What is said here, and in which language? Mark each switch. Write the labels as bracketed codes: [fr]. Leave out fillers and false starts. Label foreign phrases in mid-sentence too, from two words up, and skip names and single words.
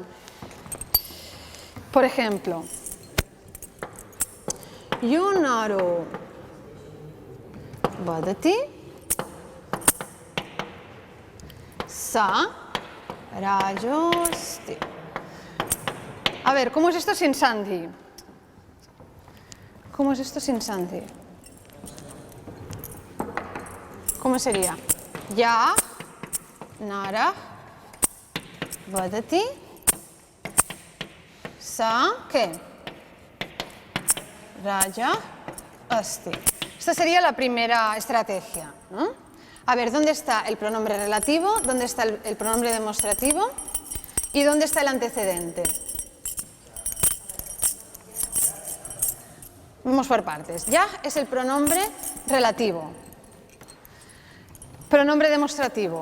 [es] Por ejemplo, [sa] Yunaru Vadati Sa Rajosti. [es] A ver, ¿cómo es esto sin sandhi? ¿Cómo es esto sin sandhi? ¿Cómo sería? Ya, [sa] nara, vadati, sa, ¿qué? Raja, asti. [es] Esta sería la primera estrategia, ¿no? A ver, ¿dónde está el pronombre relativo? ¿Dónde está el pronombre demostrativo? ¿Y dónde está el antecedente? Vamos por partes. Ya es el pronombre relativo. Pronombre demostrativo.